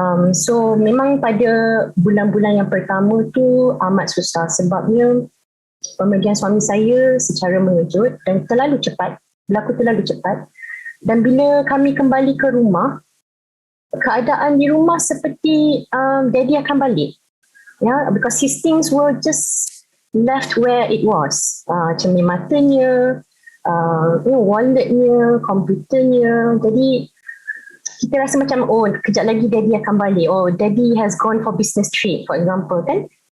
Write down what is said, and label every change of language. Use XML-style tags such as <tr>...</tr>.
<ms>So memang pada bulan-bulan yang pertama tu amat susah sebabnya pemergian suami saya secara mengejut dan berlaku terlalu cepat. Dan bila kami kembali ke rumah, keadaan di rumah seperti daddy akan balik.</ms> <en>Because his things were just left where it was.</en> <ms>Cermin matanya, walletnya, komputernya. Jadi kita rasa macam kejap lagi daddy akan balik.</ms> <en>Daddy has gone for business trip for example</en> <ms>kan.</ms>